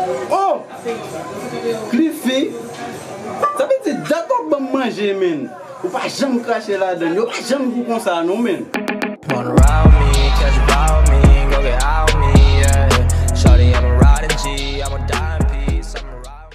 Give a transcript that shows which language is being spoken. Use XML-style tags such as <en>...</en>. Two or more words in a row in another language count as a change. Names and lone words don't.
<ht>Oh! Cliffy, sa vle di dat ou ban manje, men. Ou pa janm krache ladan, ou pa janm kou konsa, non, men.</ht> <en>Wanna ride with me, catch a vibe with me, go get high with me, yeah. Shawty, I'm a riding G, I'm a dying piece, I'm a ride</en>